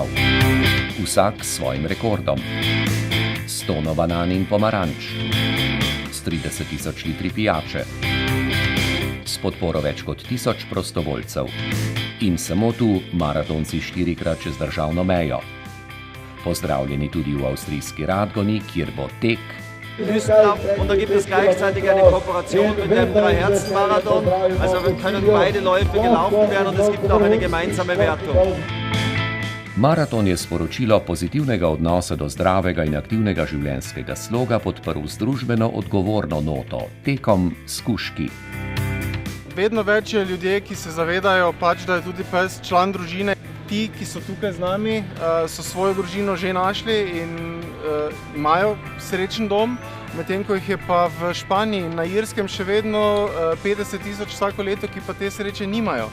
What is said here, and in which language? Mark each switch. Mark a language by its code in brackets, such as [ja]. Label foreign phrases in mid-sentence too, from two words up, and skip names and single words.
[sl] Vsak s svojim rekordom. 100 banan in pomaranč. S 30 000 litri pijače. S podporo več kot 1000 prostovoljcev. In samo tu maratonci 4-krat čez državno mejo. Pozdravljeni tudi v avstrijski Radgoni, kjer bo tek. [de] Und da gibt es gleichzeitig eine Kooperation mit dem Drei-Herzen-Marathon. Also können beide Läufe gelaufen werden und es gibt auch eine gemeinsame Wertung. [sl] Maraton je sporočilo pozitivnega odnosa do zdravega in aktivnega življenjskega sloga podprl z družbeno odgovorno noto, tekom s kužki. Vedno več je ljudje, ki se zavedajo, da je tudi pes član družine. Ti, ki so tukaj z nami, so svojo družino že našli in imajo srečen dom, medtem ko jih je pa v Španiji, na Irskem še vedno 50 000 vsako leto, ki pa te sreče nimajo.